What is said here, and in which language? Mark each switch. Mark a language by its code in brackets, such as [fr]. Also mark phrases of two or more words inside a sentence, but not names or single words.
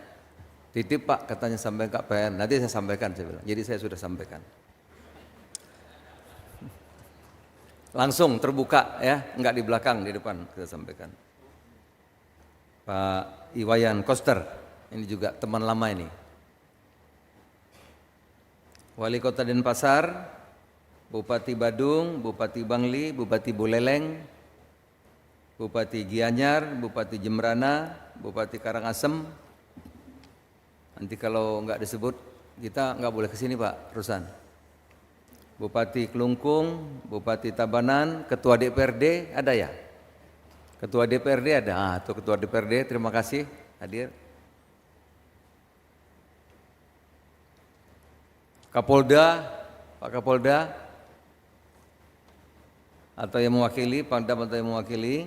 [id] Titip Pak katanya sampaikan ke PN, nanti saya sampaikan saya bilang. Jadi saya sudah sampaikan. Langsung terbuka ya, enggak di belakang, di depan kita sampaikan. Pak Iwayan Koster. Ini juga teman lama ini. Wali Kota Denpasar, Bupati Badung, Bupati Bangli, Bupati Buleleng, Bupati Gianyar, Bupati Jembrana, Bupati Karangasem. Nanti kalau nggak disebut kita nggak boleh kesini Pak Rusan. Bupati Kelungkung, Bupati Tabanan, Ketua DPRD ada ya? Ketua DPRD ada. Tuh Ketua DPRD, terima kasih hadir. Kapolda, Pak Kapolda, atau yang mewakili, Pangdam atau yang mewakili.